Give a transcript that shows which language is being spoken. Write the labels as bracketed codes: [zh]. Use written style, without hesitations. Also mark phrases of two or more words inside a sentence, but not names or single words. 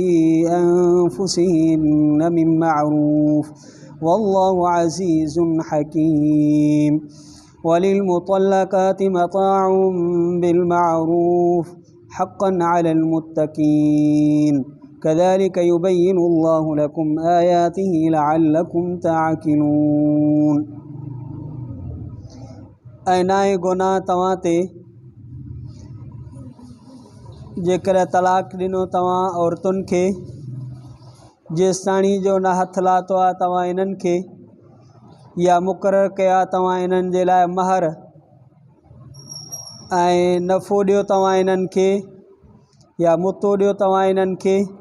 [ar] أنفسهن من معروف والله عزيز حكيم وللمطلقات متاع بالمعروف حقا على المتقين كذلك يبين الله لكم آياته لعلكم تعقلون [sd] ऐनाए गुनाह तव्हां ते जेकर तलाक ॾिनो तव्हां औरतुनि खे जेसिताणी जो न हथ लाथो आहे तव्हां इन्हनि खे या मुक़ररु कया तव्हां इन्हनि जे लाइ महर ऐं नफ़ो ॾियो तव्हां इन्हनि खे या मुतो ॾियो तव्हां इन्हनि खे